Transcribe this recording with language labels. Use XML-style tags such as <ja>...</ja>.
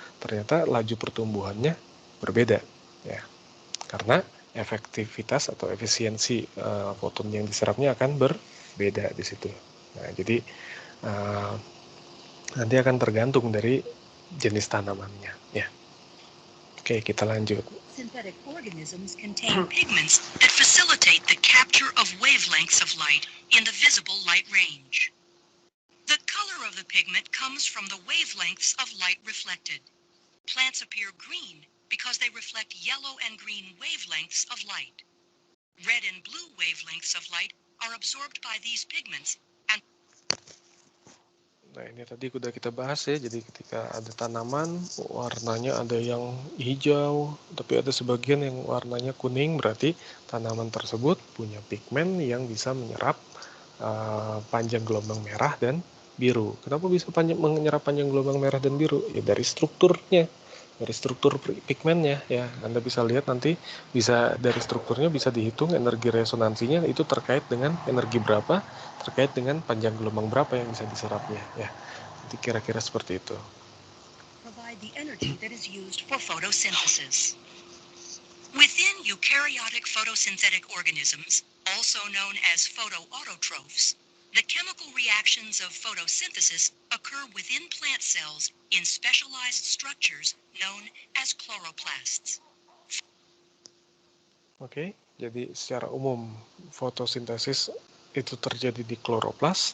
<id>Ternyata laju pertumbuhannya berbeda ya. Karena efektivitas atau efisiensi foton yang diserapnya akan berbeda di situ. Nah, jadi nanti akan tergantung dari jenis tanamannya ya. Oke, kita lanjut.</id> <en>Synthetic organisms contain pigments that facilitate the capture of wavelengths of light in the visible light range. The color of the pigment comes from the wavelengths of light reflected. Plants appear green because they reflect yellow and green wavelengths of light. Red and blue wavelengths of light are absorbed by these pigments.</en> <id>Nah, ini tadi udah kita bahas ya, jadi ketika ada tanaman warnanya ada yang hijau tapi ada sebagian yang warnanya kuning, berarti tanaman tersebut punya pigmen yang bisa menyerap panjang gelombang merah dan biru. Kenapa bisa menyerap panjang gelombang merah dan biru? Ya dari strukturnya, dari struktur pigmennya ya. Anda bisa lihat nanti, bisa dari strukturnya bisa dihitung energi resonansinya itu terkait dengan energi berapa, terkait dengan panjang gelombang berapa yang bisa diserapnya ya. Nanti kira-kira seperti itu.</id> <en>Provide the energy that is used for photosynthesis. Within eukaryotic photosynthetic organisms, also known as photoautotrophs, the chemical reactions of photosynthesis occur within plant cells in specialized structures known as chloroplasts.</en> <id>Oke, jadi secara umum fotosintesis itu terjadi di kloroplas.</id>